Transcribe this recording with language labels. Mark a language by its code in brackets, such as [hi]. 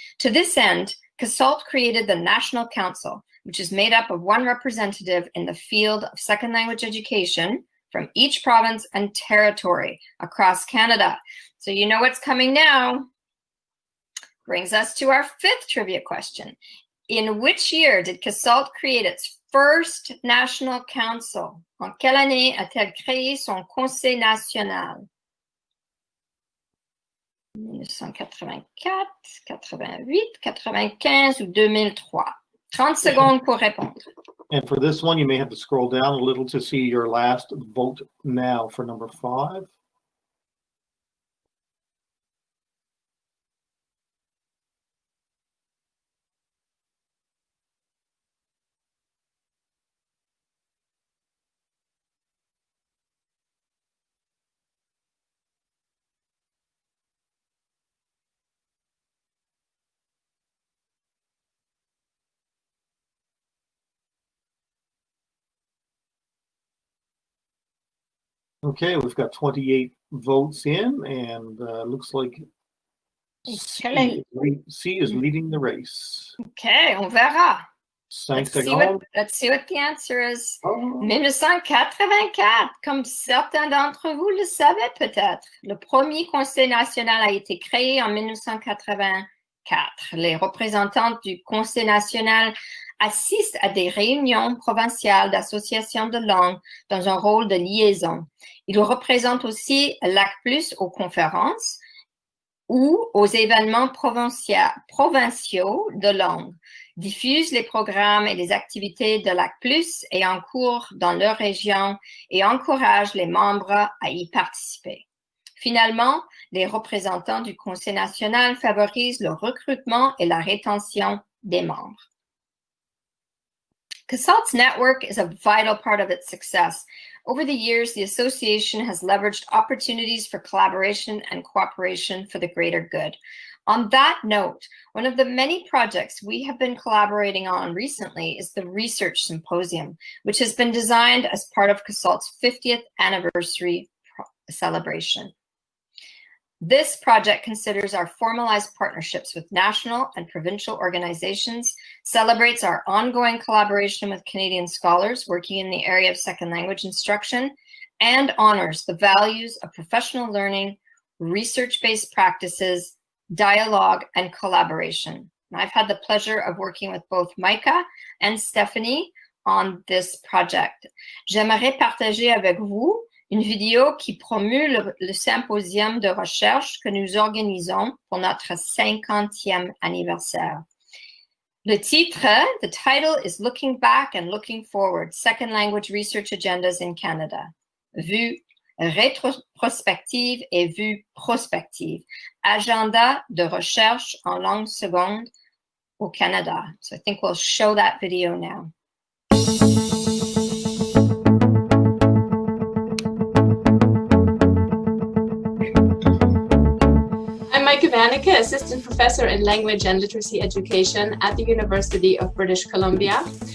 [en] To this end, CASLT created the National Council, which is made up of one representative in the field of second language education from each province and territory across Canada. So you know what's coming now. Brings us to our 5th trivia question. In which year did CASLT create its first national council? [fr] En quelle année a-t-elle créé son conseil national? 1984, 88, 95 ou 2003? 30 secondes pour répondre. [en] And for this one, you may have to scroll down a little to see your last vote now for number 5. Okay, we've got 28 votes in, and looks like C is leading the race. [fr] Okay, on verra. 5 secondes. [en] Let's see what the answer is. Oh. [fr] 1984, comme certains d'entre vous le savaient peut-être, le premier Conseil national a été créé en 1984. Les représentants du Conseil national assistent à des réunions provinciales d'associations de langue dans un rôle de liaison. Ils représentent aussi l'ACPLS aux conférences ou aux événements provinciaux de langue, diffusent les programmes et les activités de l'ACPLS et en cours dans leur région et encouragent les membres à y participer. Finalement, les représentants du Conseil national favorisent le recrutement et la rétention des membres. [en] CASLT's network is a vital part of its success. Over the years, the association has leveraged opportunities for collaboration and cooperation for the greater good. On that note, one of the many projects we have been collaborating on recently is the Research Symposium, which has been designed as part of CASLT's 50th anniversary celebration. This project considers our formalized partnerships with national and provincial organizations, celebrates our ongoing collaboration with Canadian scholars working in the area of second language instruction, and honors the values of professional learning, research-based practices, dialogue, and collaboration. I've had the pleasure of working with both Micah and Stephanie on this project. [fr] J'aimerais partager avec vous une vidéo qui promue le symposium de recherche que nous organisons pour notre 50e anniversaire. Le titre, [en] the title is Looking Back and Looking Forward, Second Language Research Agendas in Canada. [fr] Vue rétrospective et vue prospective. Agenda de recherche en langue seconde au Canada. [en] So I think we'll show that video now. I'm Micah Vanica, Assistant Professor in Language and Literacy Education at the University of British Columbia.